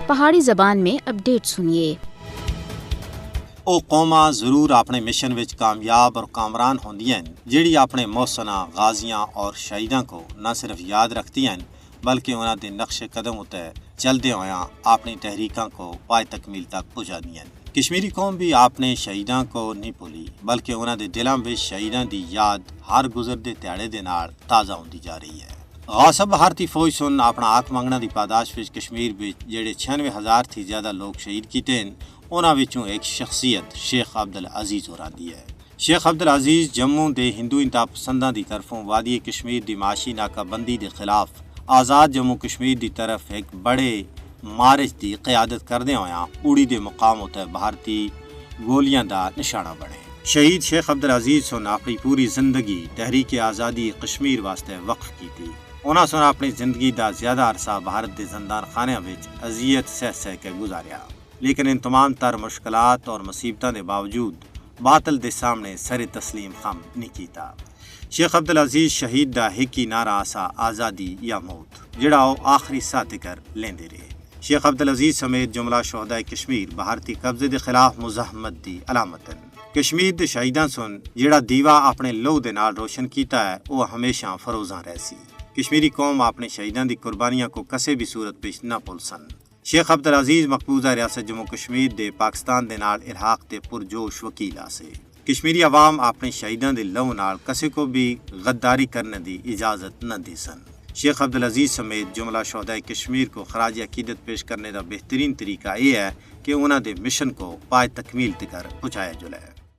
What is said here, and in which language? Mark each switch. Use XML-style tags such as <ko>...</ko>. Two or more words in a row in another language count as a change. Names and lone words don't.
<ur>پہاڑی زبان میں اپڈیٹ سنیے۔</ur> <phr>وہ قوماں ضرور اپنے مشن وچ کامیاب اور کامران ہوندیاں جیڑی اپنے محسناں غازیاں اور شہیداں کو نہ صرف یاد رکھتی ہیں بلکہ انہاں دے نقش قدم اتے چلدے ہویاں اپنی تحریکاں کو پائے تکمیل تک پہنچاندیاں۔ کشمیری قوم بھی اپنے شہیداں کو نہیں بھولی بلکہ انہاں دے دلاں وچ شہیداں دی یاد ہر گزردے دیہڑے دے نال تازہ ہوندی جا رہی ہے۔ غاصب بھارتی فوج سن اپنا حق منگنا دی پاداش وچ کشمیر وچ جڑے 96,000 تھی زیادہ لوگ شہید کیتے ہیں انہاں وچوں ایک شخصیت شیخ عبدالعزیز ہوراں دی ہے۔ شیخ عبدالعزیز جموں دے ہندو انتہا پسنداں دی طرفوں وادی کشمیر دی معاشی ناکہ بندی دے خلاف آزاد جموں کشمیر دی طرف ایک بڑے مارچ دی قیادت کردے ہویاں اوڑی دے مقام اتے بھارتی گولیاں دا نشانہ بنے۔ شہید شیخ عبدالعزیز سن اپنی پوری زندگی تحریک آزادی کشمیر واسطے وقف کی تھی۔ انہاں سن اپنی زندگی دا زیادہ عرصہ بھارت دے زندان خانیاں وچ اذیت سہ کے گزاریا، لیکن ان تمام تر مشکلات اور مصیبتاں دے باوجود باطل دے سامنے سر تسلیم خم نہیں کیتا۔ شیخ عبدالعزیز شہید دا ایک ہی نعرہ آسا آزادی یا موت جڑا وہ آخری ساہ تکر لیندے رہے۔ شیخ عبدالعزیز سمیت جملہ شہداء کشمیر بھارتی قبضے دے خلاف مزاحمت دی علامتن۔ کشمیر دے شہیداں سن جڑا دیوا اپنے لہو دے نال روشن کیتا ہے وہ ہمیشہ فروزاں رہسی۔ کشمیری قوم اپنے شہیداں دی قربانیاں کو کسے بھی صورت پیش نہ بھول سن۔ شیخ عبدالعزیز مقبوضہ ریاست جموں کشمیر دے پاکستان دے نال الحاق تے پرجوش وکیل آسے۔ کشمیری عوام اپنے شہیداں دے لہو نال کسے کو بھی غداری کرنے دی اجازت نہ دی سن۔ شیخ عبدالعزیز سمیت جملہ شہداء کشمیر کو خراج عقیدت پیش کرنے دا بہترین طریقہ یہ ہے کہ انہاں دے مشن کو پائے تکمیل تکر پہنچایا جائے۔</phr>